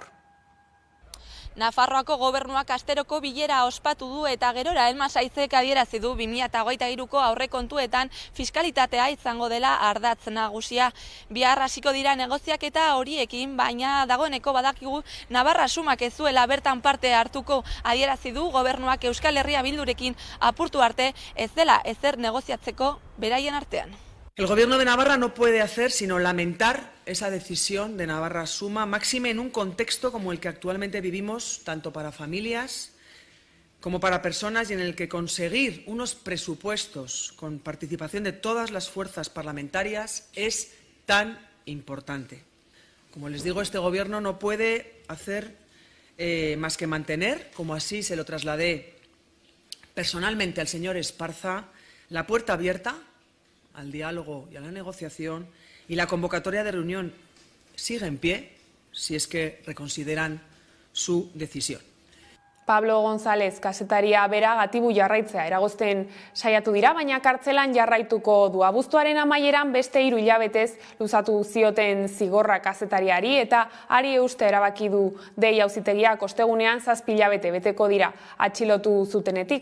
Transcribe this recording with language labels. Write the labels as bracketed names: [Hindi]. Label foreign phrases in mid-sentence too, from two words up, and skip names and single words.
[Basque] Nafarroako gobernuak asteroko bilera ospatu du eta gerora Elma Sainzek adierazi du 2023ko aurrekontuetan fiskalitatea izango dela ardatz nagusia. Bihar hasiko dira negoziaketa horiekin, baina dagoeneko badakigu Navarra sumak ez zuela bertan parte hartuko. Adierazi du gobernuak Euskal Herria Bildurekin apurtu arte ez dela ezer negoziatzeko beraien artean. [Spanish] El Gobierno de Navarra no puede hacer sino lamentar esa decisión de Navarra Suma, máxime en un contexto como el que actualmente vivimos, tanto para familias como para personas, y en el que conseguir unos presupuestos con participación de todas las fuerzas parlamentarias es tan importante. Como les digo, este Gobierno no puede hacer más que mantener, como así se lo trasladé personalmente al señor Esparza, la puerta abierta al diálogo y a la negociación, y la convocatoria de reunión sigue en pie si es que reconsideran su decisión. [Basque] Pablo González kazetaria bera gatibu jarraitzea eragozten saiatu dira, baina kartzelan jarraituko du. Abuztuaren amaieran beste 3 hilabetez luzatu zioten zigorra kazetariari eta ari euste erabaki du dei auzitegiak ostegunean 7 hilabete beteko dira atxilotu zutenetik.